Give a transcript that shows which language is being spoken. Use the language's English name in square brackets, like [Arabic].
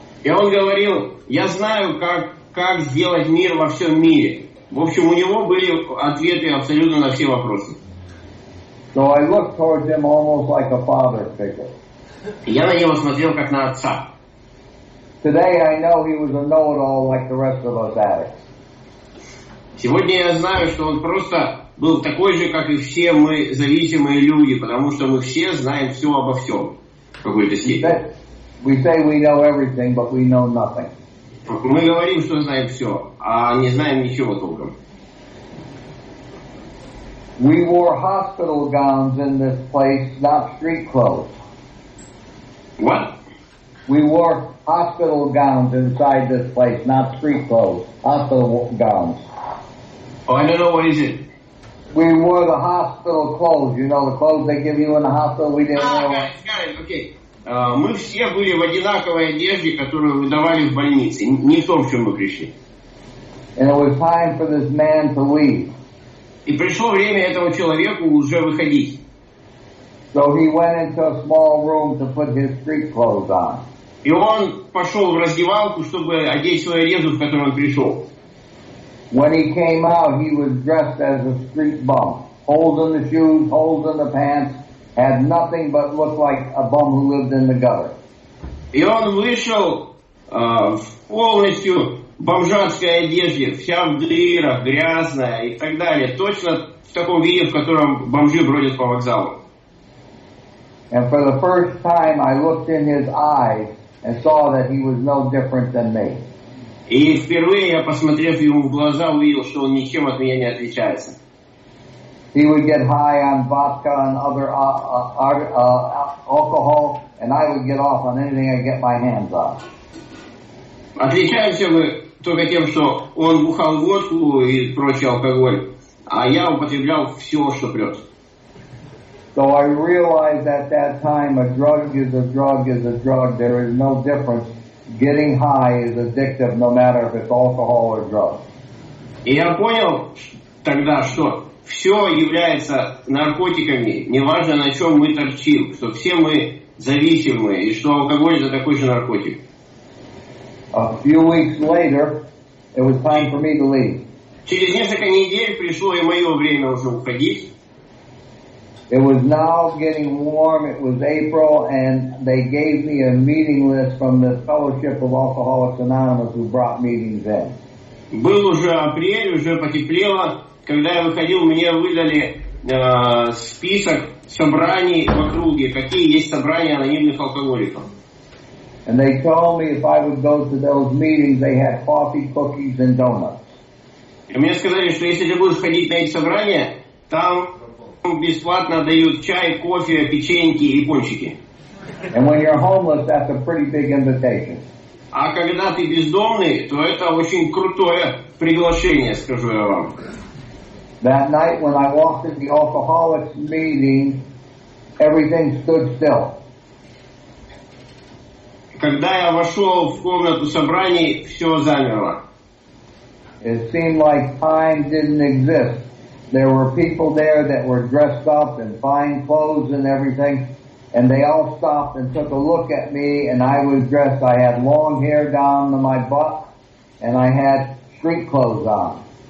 [Russian] И он говорил, я знаю, как сделать мир во всем мире. В общем, у него были ответы абсолютно на все вопросы. [English] So I looked towards him almost like a father figure. [Russian] Я на него смотрел как на отца. [English] Today I know he was a know-it-all like the rest of us addicts. [Russian] Сегодня я знаю, что он просто был такой же, как и все мы зависимые люди, потому что мы все знаем все обо всем в какой-то степени. [English] We say we know everything, but we know nothing. [Russian] Мы говорим, что знаем все, а не знаем ничего толком. [English] We wore hospital gowns in this place, not street clothes. What? We wore hospital gowns inside this place, not street clothes. Hospital gowns. Oh, I don't know, what is it? We wore the hospital clothes. You know, the clothes they give you in the hospital, we didn't wear. Got it, okay. [Russian] Мы все были в одинаковой одежде, которую выдавали в больнице. Не в том, в чем мы пришли. [English] And it was time for this man to leave. [Russian] И пришло время этому человеку уже выходить. [English] So he went into a small room to put his street clothes on. [Russian] И он пошел в раздевалку, чтобы одеть свою одежду, в которую он пришел. [English] When he came out, he was dressed as a street bum. Holes in the shoes, holes in the pants, had nothing but looked like a bum who lived in the gutter. [Russian] И он вышел в полностью бомжатской одежде, вся в дырах, грязная и так далее. Точно в таком виде, в котором бомжи бродят по вокзалу. [English] And for the first time, I looked in his eyes and saw that he was no different than me. [Russian] И впервые я, посмотрев ему в глаза, увидел, что он ничем от меня не отличается. [English] He would get high on vodka and other alcohol, and I would get off on anything I get my hands on. [Russian] Отличаемся мы только тем, что он бухал водку и прочий алкоголь, а я употреблял все, что прет. [English] So I realized at that time a drug is a drug is a drug. There is no difference. Getting high is addictive no matter if it's alcohol or drugs. [Russian] И я понял тогда, что все является наркотиками, неважно на чем мы торчим, что все мы зависимы, и что алкоголь это такой же наркотик. [English] A few weeks later, it was time for me to leave. [Russian] Через несколько недель пришло и мое время уже уходить. [English] It was now getting warm. It was April, and they gave me a meeting list from the Fellowship of Alcoholics Anonymous who brought meetings in. [Russian] Был уже апрель, уже потеплело. Когда я выходил, мне выдали список собраний в округе, какие есть собрания анонимных алкоголиков. [English] And they told me if I would go to those meetings, they had coffee, cookies, and donuts. [Russian] И мне сказали, что если ты будешь ходить на эти собрания, там бесплатно дают чай, кофе, печеньки и пончики. [English] And when you're homeless, that's a pretty big invitation. [Russian] А когда ты бездомный, то это очень крутое приглашение, скажу я вам. [English] That night when I walked in the alcoholics meeting, everything stood still. [Russian] Когда я вошел в комнату собраний, все замерло. [English] It seemed like time didn't exist. There were people there that were dressed up in fine clothes and everything, and they all stopped and took a look at me, and I was dressed. I had long hair down to my butt, and I had street clothes on.